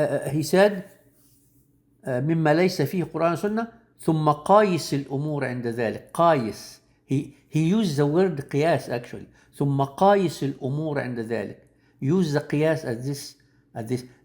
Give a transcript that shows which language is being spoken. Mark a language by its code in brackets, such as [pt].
[en] He said [ar] مما ليس فيه قرآن سنة ثم قايس الأمور عند ذلك. [en] قايس, he used the word قياس actually. [ar] ثم قايس الأمور عند ذلك. [en] Use the قياس at this.